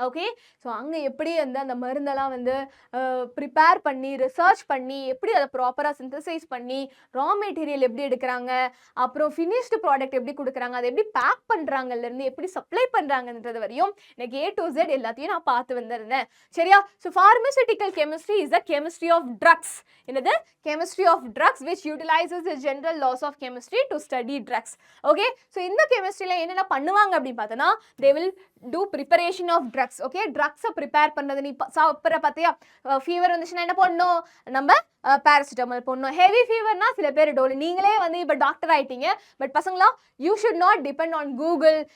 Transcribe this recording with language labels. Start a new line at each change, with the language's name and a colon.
Tamil: Okay, so அங்கே எப்படி வந்து அந்த மருந்தெல்லாம் வந்து ப்ரிப்பேர் பண்ணி, ரிசர்ச் பண்ணி, எப்படி அதை ப்ராப்பராக சிந்தசைஸ் பண்ணி, ரா மெட்டீரியல் எப்படி எடுக்கிறாங்க, அப்புறம் ஃபினிஷ்டு ப்ராடக்ட் எப்படி கொடுக்குறாங்க, அதை எப்படி பேக் பண்ணுறாங்கலேருந்து எப்படி சப்ளை பண்ணுறாங்கன்றது வரையும் எனக்கு A to Z எல்லாத்தையும் நான் பார்த்து வந்திருந்தேன்.
English: சரியா, so pharmaceutical chemistry is the chemistry of drugs.
Tamil: என்னது,
English: Chemistry of drugs which utilizes the general laws of chemistry to study drugs.
Tamil: Okay, so இந்த கெமிஸ்ட்ரியில் என்னென்ன பண்ணுவாங்க அப்படின்னு பார்த்தோன்னா,
English: they will do preparation of drugs.
Tamil: Okay, ட்ரக்ஸை prepare பண்ணது. நீ சாப்பிட்ற பார்த்தியா, ஃபீவர் வந்துச்சுன்னா என்ன பண்ணணும், நம்ம பேராசிட்டமால் போடணும். ஹெவி ஃபீவர்னா சில பேர் டோல். நீங்களே வந்து இப்போ டாக்டர் ஆகிட்டீங்க, பட் பசங்களா
English: You should not depend on Google.